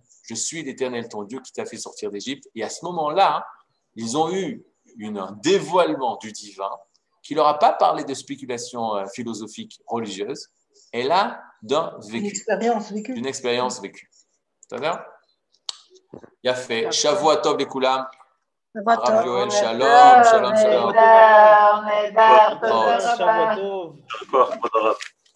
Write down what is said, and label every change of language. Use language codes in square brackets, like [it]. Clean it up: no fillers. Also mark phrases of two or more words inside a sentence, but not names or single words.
[fr] Je suis l'Éternel, ton Dieu, qui t'a fait sortir d'Égypte. Et à ce moment-là, ils ont eu un dévoilement du divin qui leur a pas parlé de spéculation philosophique religieuse, et là, d'un vécu. Une expérience vécue. C'est-à-dire, il a fait [he] שבוע טוב לכולם. Rav Yoel, שלום שלום שלום. Shalom.